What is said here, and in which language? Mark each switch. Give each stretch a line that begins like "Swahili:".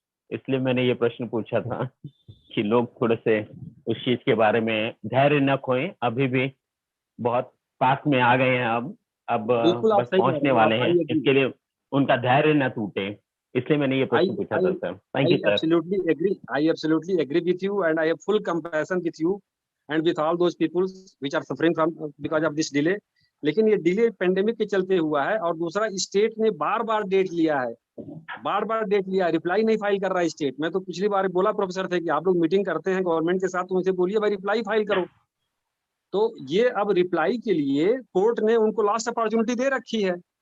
Hindi: इसलिए मैंने ये प्रश्न पूछा था कि लोग थोड़े से उस चीज के बारे में धैर्य न खोएं। अभी भी बहुत पास में आ गए हैं, अब बस पहुंचने वाले हैं, इसके लिए उनका धैर्य न टूटे, इसलिए मैंने ये प्रश्न पूछा था sir. Thank you sir.
English: I absolutely agree with you and I have full compassion with you and with all those people which are suffering from because of this delay.
Hindi: लेकिन ये डिले पेंडेमिक के चलते हुआ है, और दूसरा state ने बार-बार डेट लिया है, रिप्लाई नहीं फाइल कर रहा है स्टेट। मैं तो पिछली बार बोला प्रोफेसर थे कि आप लोग मीटिंग करते हैं गवर्नमेंट के साथ, तो उनसे बोलिए भाई रिप्लाई फाइल करो। तो ये अब रिप्लाई के लिए कोर्ट ने उनको लास्ट अपॉर्चुनिटी दे रखी है।